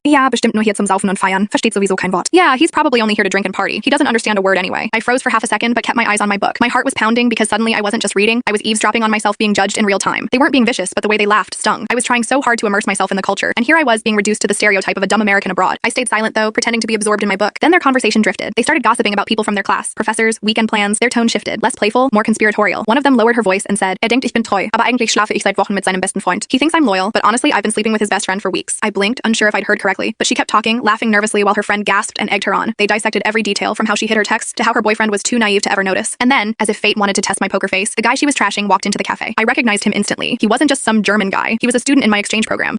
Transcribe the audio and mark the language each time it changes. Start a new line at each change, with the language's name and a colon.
German: Ja, bestimmt nur hier zum Saufen und Feiern. Versteht sowieso kein Wort.
English: Yeah, he's probably only here to drink and party. He doesn't understand a word anyway. I froze for half a second, but kept my eyes on my book. My heart was pounding because suddenly I wasn't just reading, I was eavesdropping on myself being judged in real time. They weren't being vicious, but the way they laughed stung. I was trying so hard to immerse myself in the culture, and here I was being reduced to the stereotype of a dumb American abroad. I stayed silent though, pretending to be absorbed in my book. Then their conversation drifted. They started gossiping about people from their class, professors, weekend plans. Their tone shifted, less playful, more conspiratorial. One of them lowered her voice and said,
German: denkt, ich bin treu, aber eigentlich schlafe ich seit Wochen mit seinem besten Freund.
English: He thinks I'm loyal, but honestly, I've been sleeping with his best friend for weeks. I blinked, unsure if I'd heard correctly, but she kept talking, laughing nervously while her friend gasped and egged her on. They dissected every detail from how she hid her text to how her boyfriend was too naive to ever notice. And then, as if fate wanted to test my poker face, the guy she was trashing walked into the cafe. I recognized him instantly. He wasn't just some German guy. He was a student in my exchange program.